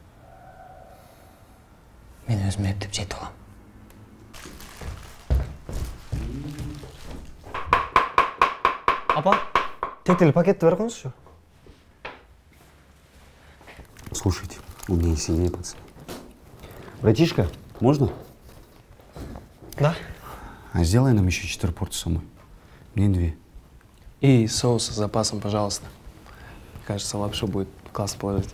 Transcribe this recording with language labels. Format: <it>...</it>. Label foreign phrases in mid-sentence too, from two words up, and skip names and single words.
<kk>Мен өзім ептеп жетіп алам. Апа, тетелі пакетті бер қойыңызшы.</kk> <ru>Слушайте, у меня есть идея, пацаны. Братишка, можно? Да. А сделай нам еще 4 порции самой. Мне 2. И соус с запасом, пожалуйста. Кажется, лапшу будет классно положить.</ru>